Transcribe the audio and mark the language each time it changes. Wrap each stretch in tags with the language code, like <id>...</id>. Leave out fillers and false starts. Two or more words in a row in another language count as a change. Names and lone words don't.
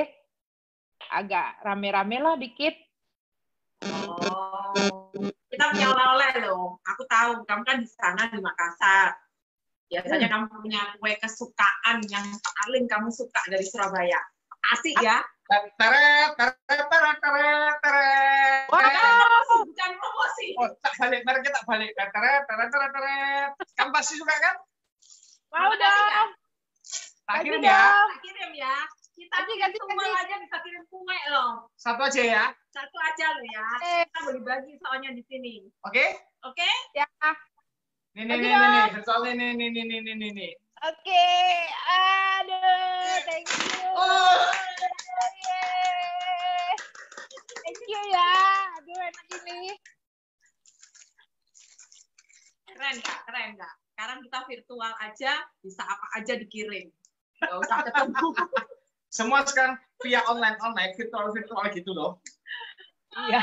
<id>Agak rame-rame lah dikit. Oh, kita punya oleh-oleh loh. Aku tahu kamu kan di sana di Makassar. Biasanya kamu punya kue kesukaan yang paling kamu suka dari Surabaya. Asik ya. Teret, teret, teret, teret, teret. Bukan promosi. Oh, tak balik, mereka tak balik. Teret, teret, teret, teret. Kamu pasti suka kan? Mau Makasih, dong. Kak. Tak kirim Kasih ya. dong. Kita kirim ya. Kita Kasih. semua aja bisa kirim kue loh. Satu aja ya. Satu aja loh ya. Kita bagi-bagi soalnya di sini. Oke? Oke? Ya. Nih, Kasih soalnya nih. Oke. Aduh,</id> <en>thank you.</en> <id>Oh. Yeay.</id> <en>Thank you</en> <id>ya. Aduh, enak ini. Keren Kak, keren Kak. Sekarang kita virtual aja, bisa apa aja dikirim. Nggak usah ketemu. Semua sekarang</id> <en>via online,</en> <id>virtual gitu loh. Iya.</id>